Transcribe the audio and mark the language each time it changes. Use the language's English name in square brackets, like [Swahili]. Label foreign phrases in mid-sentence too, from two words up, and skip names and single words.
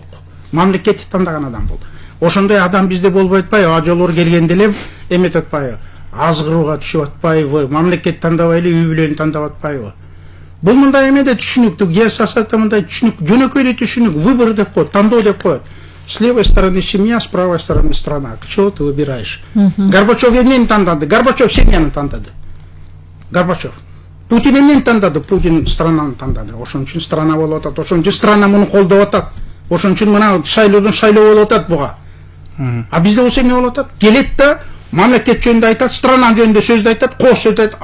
[Kyrgyz] Мамлекетти тандаган адам болду. Ошондой адам бизде болбой атпайбы? Ажолор келгенде эле эметип атпайбы? Азгырууга түшүп атпайбы? Мамлекет тандабай эле үй бүлөнү тандап атпайбы? Бул мындай эме да түшүнүктүү, геосаясатта мындай түшүнүк, жөнөкөй түшүнүк, выбор деп коет, тандоо деп коет. [Russian] С левой стороны семья, с правой стороны страна. Что ты выбираешь? Горбачев [Kyrgyz] эмнени тандады? Горбачев семьяны тандады. Горбачев. Путин эмнени тандады? Путин странаны тандады. Ошон үчүн страна болуп атат. Ошон үчүн страна муну колдоп атат. Ошон үчүн мына шайлоодон шайлоо болуп атат буга. А бизде болсо эмне болуп атат? Келет да мамлекет жөнүндө айтат, страна жөнүндө сөздү айтат, кооз сөздү айтат.